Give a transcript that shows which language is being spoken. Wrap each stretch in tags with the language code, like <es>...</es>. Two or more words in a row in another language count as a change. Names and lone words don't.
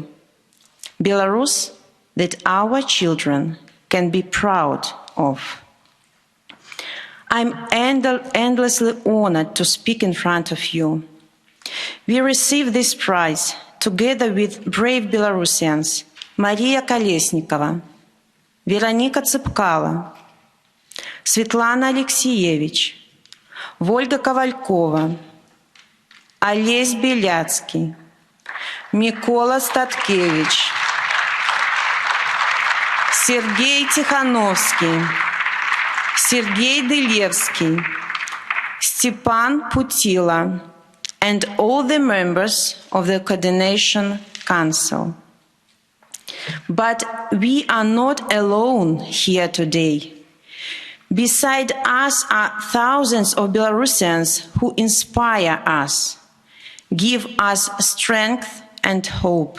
<en>Belarus that our children can be proud of. I'm endlessly honored to speak in front of you. We received this prize together with brave Belarusians Maria Kolesnikova, Veronika Tsepkala, Sviatlana Alexeyevich, Volga Kovalkova, Олесь Беляцкий, Микола Статкевич, Сергей Тихановский, Сергей Дылевский, Степан Путила, and all the members of the Coordination Council. But we are not alone here today. Beside us are thousands of Belarusians who inspire us, give us strength and hope.</en>